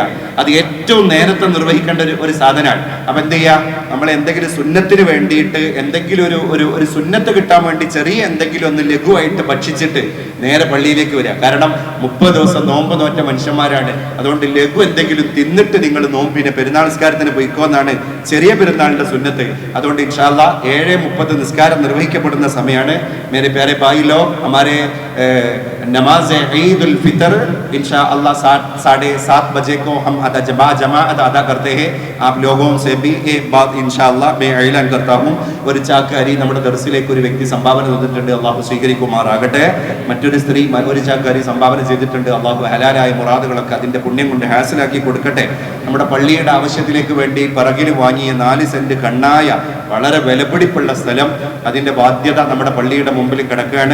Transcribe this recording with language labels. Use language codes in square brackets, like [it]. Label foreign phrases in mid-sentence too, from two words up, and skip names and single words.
[ml] അത് ഏറ്റവും നേരത്തെ നിർവഹിക്കേണ്ട ഒരു സാധനമാണ്. അപ്പൊ എന്ത് ചെയ്യാ, നമ്മൾ എന്തെങ്കിലും സുന്നത്തിന് വേണ്ടിയിട്ട് എന്തെങ്കിലും ഒരു സുന്നത്ത് കിട്ടാൻ വേണ്ടി ചെറിയ എന്തെങ്കിലും ഒന്ന് ലഘുവായിട്ട് ഭക്ഷിച്ചിട്ട് നേരെ പള്ളിയിലേക്ക് വരിക. കാരണം 30 ദിവസം നോമ്പ് നോറ്റ മനുഷ്യന്മാരാണ്. അതുകൊണ്ട് ലഘു എന്തെങ്കിലും തിന്നിട്ട് നിങ്ങൾ നോമ്പിനെ പെരുന്നാൾ നിസ്കാരത്തിന് പോയിക്കോന്നാണ് ചെറിയ പെരുന്നാളിന്റെ സുന്നത്ത്. അതുകൊണ്ട് [ar] إن شاء الله [ml] 7:30 നിസ്കാരം നിർവഹിക്കപ്പെടുന്ന സമയമാണ്. [hi] मेरे प्यारे भाई लोग, हमारे नमाज ईद उल फितर [ar] إن شاء الله [hi] 7:30 बजे को हम जमाअत अदा करते हैं. आप लोगों से भी एक बात [ar] إن شاء الله [hi] मैं ऐलान करता हूँ. [ml] ഒരു ചാക്കാരി നമ്മുടെ ദർസിലേക്ക് ഒരു വ്യക്തി സംഭാവന ചെയ്തിട്ടുണ്ട്, അള്ളാഹു സ്വീകരിക്കുമാറാകട്ടെ. മറ്റൊരു സ്ത്രീ ഒരു ചാക്കാരി സംഭാവന ചെയ്തിട്ടുണ്ട്, അള്ളാഹു ഹലാലായ മുറാദുകളൊക്കെ അതിന്റെ പുണ്യം കൊണ്ട് ഹാസിലാക്കി കൊടുക്കട്ടെ. നമ്മുടെ പള്ളിയുടെ ആവശ്യത്തിലേക്ക് വേണ്ടി പിറകിൽ വാങ്ങിയ 4 സെന്റ് കണ്ണായ വളരെ വിലപിടിപ്പുള്ള സ്ഥലം, അതിന്റെ ബാധ്യത നമ്മുടെ പള്ളിയുടെ മുമ്പിൽ കിടക്കുകയാണ്.